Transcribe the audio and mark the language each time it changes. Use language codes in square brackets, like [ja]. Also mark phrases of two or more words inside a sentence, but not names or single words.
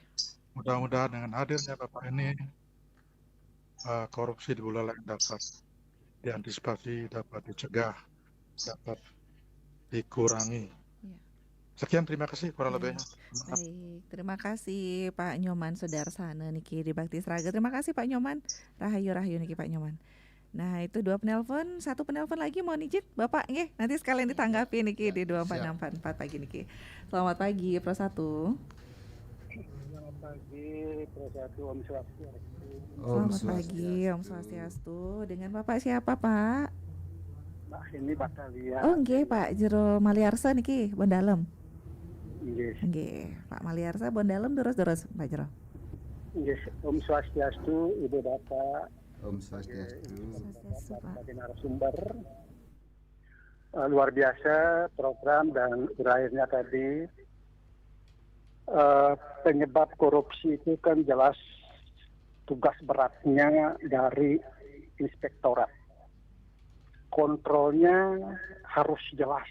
[id] Mudah-mudahan dengan hadirnya Bapak ini korupsi di Buleleng dapat diantisipasi, dapat dicegah, dapat dikurangi. Ya. Sekian, terima kasih kurang Ya. lebihnya. Baik, terima kasih Pak Nyoman Sudarsana niki di Bakti Sraga. Terima kasih Pak Nyoman. [ban] Rahayu niki Pak Nyoman. [id] Nah, itu 2 penelpon, 1 penelpon lagi mohon izin Bapak nggih, nanti sekalian ditanggapi niki di 2464 pagi niki. Selamat pagi Pro 1. Selamat pagi, Pro 1 Om Swastiastu. Selamat pagi Om Swastiastu. Dengan Bapak siapa Pak? Mbak ini Batalia. [ban] Oh nggih Pak Jero Maliarsa niki Bondalem. Nggih. [id] Nggih, Pak Maliarsa Bondalem terus Pak Jero. Nggih, Om Swastiastu, Ibu Bapak, Om Swastiastu. Swastiastu Pak. sebagai narasumber. Luar biasa program dan uraiannya tadi. Penyebab korupsi itu kan jelas tugas beratnya dari inspektorat. Kontrolnya harus jelas.